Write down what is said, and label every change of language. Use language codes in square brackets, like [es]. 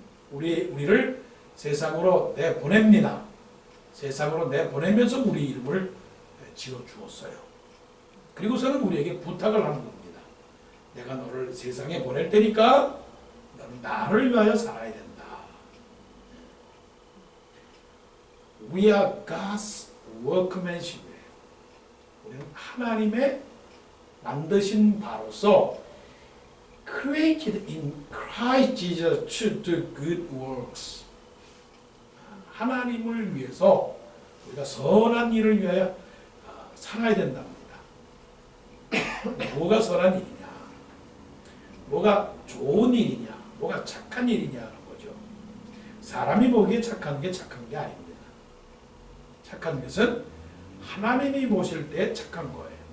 [ko] 우리를 세상으로 내보냅니다. 세상으로 내보내면서 우리 이름을 지어 주었어요. 그리고서는 우리에게 부탁을 하는 겁니다. 내가 너를 세상에 보낼 테니까 너는 나를 위하여 살아야 된다. [en] We are God's workmanship. [ko] 우리는 하나님의 만드신 바로서 [en] created in Christ Jesus to do good works. [ko] 하나님을 위해서 우리가 선한 일을 위하여 살아야 된답니다. 뭐가 선한 일이냐, 뭐가 좋은 일이냐, 뭐가 착한 일이냐 하는 거죠. 사람이 보기에 착한 게 아닙니다. 착한 것은 하나님이 보실 때 착한 거예요.